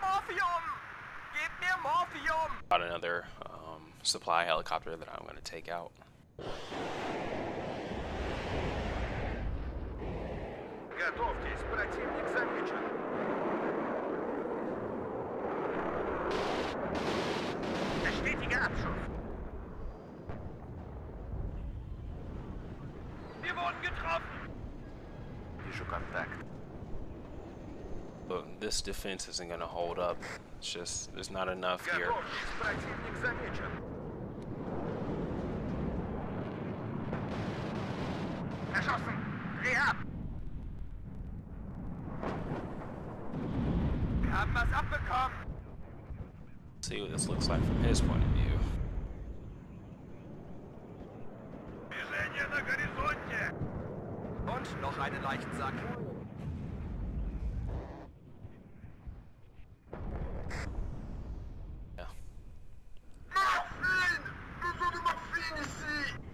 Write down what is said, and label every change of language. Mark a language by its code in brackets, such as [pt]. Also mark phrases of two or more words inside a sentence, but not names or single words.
[de] Morphium! Gib mir Morphium! [en] Got another supply helicopter that I'm going to take out. [ru] Готовьтесь, противник замечен. [de] Bestätige Abschuss. Wir wurden getroffen. [ru] Вижу контакт. [en] Look, this defense isn't going to hold up. It's just, there's not enough here. [ru] Готовьтесь, противник замечен. [de] Erschossen. Dreh ab. Wir haben was abbekommen. [en] See what this looks like from his point of view. [ru] Движение на горизонте. [de] Und noch einen Leichensack. [en] Yeah. [fr] Morphine! Besoin de morphine ici!